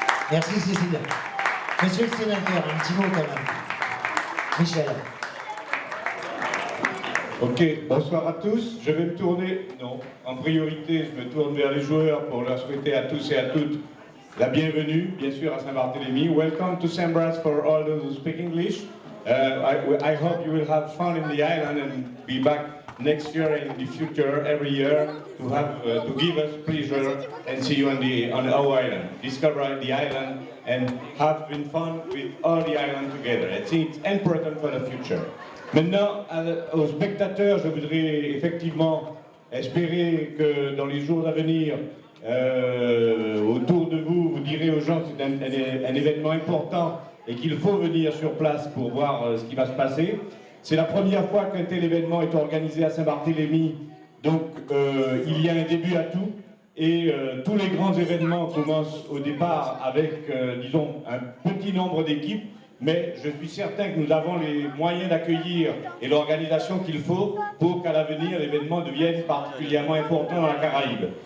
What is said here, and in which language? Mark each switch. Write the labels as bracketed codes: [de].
[fr] Merci Cécile. Monsieur le sénateur, un petit mot quand même. Michel. Ok, bonsoir à tous. Je vais me tourner, non, en priorité, je me tourne vers les joueurs pour leur souhaiter à tous et à toutes la bienvenue, bien sûr, à Saint-Barthélemy. [en] Welcome to Saint-Barth for all those who speak English. I hope you will have fun in the island and be back next year and in the future, every year, to have to give us pleasure and see you on our island. Discover the island and have been fun with all the island together. I think it's important for the future. [fr] Maintenant, aux spectateurs, je voudrais effectivement espérer que dans les jours à venir, autour de vous, vous direz aux gens que c'est un événement important et qu'il faut venir sur place pour voir ce qui va se passer. C'est la première fois qu'un tel événement est organisé à Saint-Barthélemy, donc il y a un début à tout, et tous les grands événements commencent au départ avec, disons, un petit nombre d'équipes, mais je suis certain que nous avons les moyens d'accueillir et l'organisation qu'il faut pour qu'à l'avenir l'événement devienne particulièrement important dans la Caraïbe.